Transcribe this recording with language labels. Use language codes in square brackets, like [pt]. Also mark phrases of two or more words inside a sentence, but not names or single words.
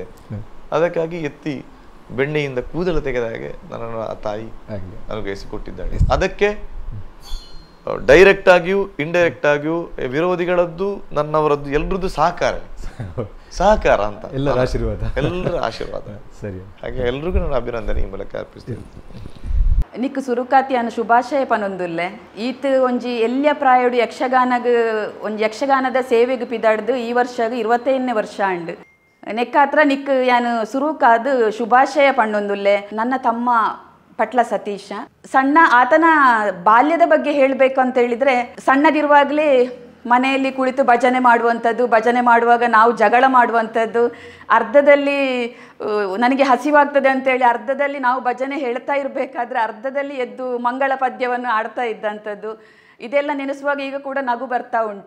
[kn] ಅದಕ್ಕಾಗಿ ಎತ್ತಿ ಬೆಣ್ಣೆಯಿಂದ ಕೂದಲು ತೆಗೆದ ಹಾಗೆ ನನ್ನನ್ನು ಆ ತಾಯಿ ಅನುಗ್ರಹಿಸಿಕೊಟ್ಟಿದ್ದಾಳೆ. ಅದಕ್ಕೆ ಡೈರೆಕ್ಟ್ ಆಗಿಯೂ ಇಂಡೈರೆಕ್ಟ್ ಆಗಿಯೂ ವಿರೋಧಿಗಳದ್ದು ನನ್ನವರದ್ದು ಎಲ್ಲರದ್ದು ಸಹಕಾರ ಅಂತ, ಎಲ್ಲರ ಆಶೀರ್ವಾದ. ಸರಿ, ಹಾಗೆ ಎಲ್ರಿಗೂ ನಾನು ಅಭಿನಂದನೆ ಈ ಮೂಲಕ ಅರ್ಪಿಸ್ತೀನಿ. [tcy] ನಿಕ್ ಸುರುಕಾತಿಯನ್ನು ಶುಭಾಶಯ ಪನೊಂದುಲ್ಲೆ. ಈತ್ ಒಂಜಿ ಎಲ್ಯ ಪ್ರಾಯೋಡು ಒಂಜಿ ಯಕ್ಷಗಾನದ ಸೇವೆಗೆ ಪಿದಾಡ್ದು ಈ ವರ್ಷಗ 25ನೇ ವರ್ಷ ಅಂಡ್ ನೆಕ್ಕಾತ್ರ ನಿಕ್ ಯಾನು ಸುರುಕಾದು ಶುಭಾಶಯ ಪಣ್ಣೊಂದುಲ್ಲೆ. [kn] ನನ್ನ ತಮ್ಮ ಪಟ್ಲ ಸತೀಶ, ಸಣ್ಣ ಆತನ ಬಾಲ್ಯದ ಬಗ್ಗೆ ಹೇಳಬೇಕು ಅಂತ ಹೇಳಿದರೆ, ಸಣ್ಣದಿರುವಾಗಲೇ ಮನೆಯಲ್ಲಿ ಕುಳಿತು ಭಜನೆ ಮಾಡುವಂಥದ್ದು, ಭಜನೆ ಮಾಡುವಾಗ ನಾವು ಜಗಳ ಮಾಡುವಂಥದ್ದು, ಅರ್ಧದಲ್ಲಿ ನನಗೆ ಹಸಿವಾಗ್ತದೆ ಅಂತೇಳಿ ಅರ್ಧದಲ್ಲಿ ನಾವು ಭಜನೆ ಹೇಳ್ತಾ ಇರಬೇಕಾದ್ರೆ ಅರ್ಧದಲ್ಲಿ ಎದ್ದು ಮಂಗಳ ಪದ್ಯವನ್ನು ಆಡ್ತಾ ಇದ್ದಂಥದ್ದು, ಇದೆಲ್ಲ ನೆನೆಸುವಾಗ ಈಗ ಕೂಡ ನಗು ಬರ್ತಾ ಉಂಟು.